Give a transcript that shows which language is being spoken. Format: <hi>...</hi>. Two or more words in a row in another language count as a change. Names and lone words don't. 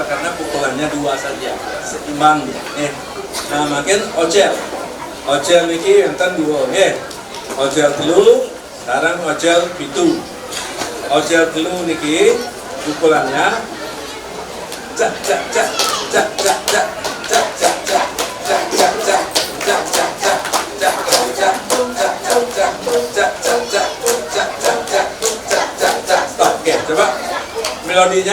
<id>Karena pukulannya dua saja, seimbang. Nah,</id> <ban>makin ocel niki enten dua, ocel telu, sekarang ocel pitu. Ocel telu niki</ban> <id>pukulannya cak. Oke, coba melodinya.</id>